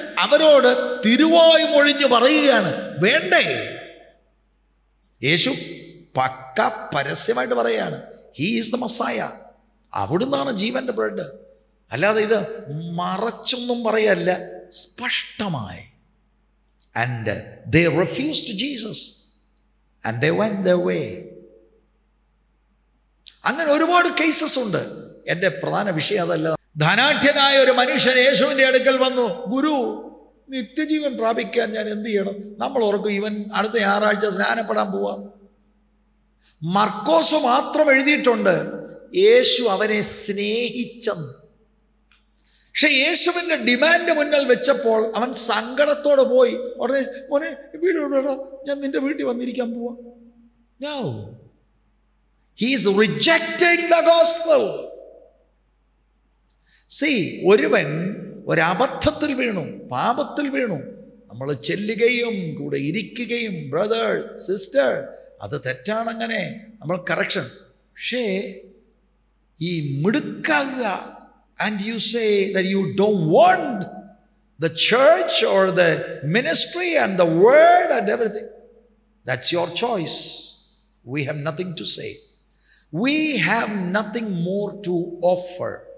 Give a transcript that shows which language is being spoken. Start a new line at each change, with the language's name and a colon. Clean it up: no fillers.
Malayalam: അവരോട് തിരുവായ് മൊഴിഞ്ഞ് പറയുകയാണ്, വേണ്ടേ? യേശു പക്ക പരസ്യമായിട്ട് പറയുകയാണ്,
English: He is the Messiah.
Malayalam: അവിടുന്നാണ് ജീവന്റെ ബ്രെഡ്. അല്ലാതെ ഇത് മറച്ചൊന്നും പറയല്ല, സ്പഷ്ടമായി.
English: And they refused Jesus and they went their way.
Malayalam: അങ്ങനെ ഒരുപാട് കേസസ് ഉണ്ട്. എൻ്റെ പ്രധാന വിഷയം അതല്ല. ധനാഢ്യനായ ഒരു മനുഷ്യൻ യേശുവിൻ്റെ അടുക്കൽ വന്നു, ഗുരു, നിത്യജീവൻ പ്രാപിക്കാൻ ഞാൻ എന്ത് ചെയ്യണം? നമ്മൾ ഓർക്കും ഇവൻ അടുത്ത ഞായറാഴ്ച സ്നാനപ്പെടാൻ പോവാം. മർക്കോസ് മാത്രം എഴുതിയിട്ടുണ്ട് യേശു അവനെ സ്നേഹിച്ചെന്ന്. പക്ഷെ യേശുവിൻ്റെ ഡിമാൻഡ് മുന്നിൽ വെച്ചപ്പോൾ അവൻ സങ്കടത്തോടെ പോയി. ഉടനെ, മോനെ വീട് വിടടാ, ഞാൻ നിന്റെ വീട്ടിൽ വന്നിരിക്കാൻ പോവാ.
English: No. He is rejecting the gospel.
Malayalam: See, ഒരുവൻ ഒരബദ്ധത്തിൽ വീണു, പാപത്തിൽ വീണു, നമ്മൾ ചെല്ലുകയും കൂടെ ഇരിക്കുകയും, ബ്രദർ സിസ്റ്റർ, അത് തെറ്റാണങ്ങനെ, നമ്മൾ കറക്ഷൻ. പക്ഷേ ഈ മിടുക്കാകുക,
English: and you say that you don't want the church or the ministry and the word and everything, that's your choice. We have nothing to say. We have nothing more to offer.